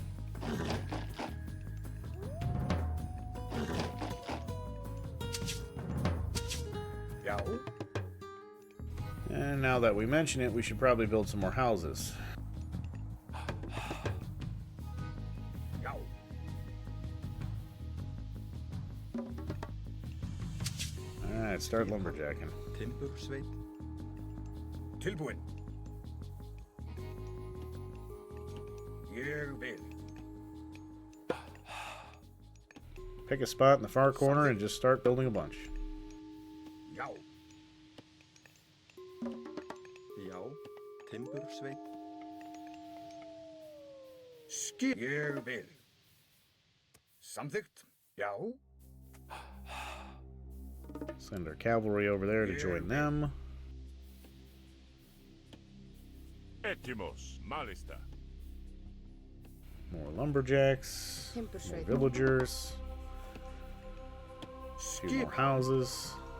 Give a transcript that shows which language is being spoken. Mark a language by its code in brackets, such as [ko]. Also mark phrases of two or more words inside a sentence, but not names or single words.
[en] And now that we mention it, we should probably build some more houses. Alright, start lumberjacking. [is] Timbursveit. Tilbúin. Ég vil. [en] Pick a spot in the far corner and just start building a bunch. [is] Já. Timbursveit. Skip. Ég vil. Samþykkt. Já. [en] Send our cavalry over there to join them. [el] Έτοιμος, μάλιστα. [en] More lumberjacks. More villagers. A few more houses.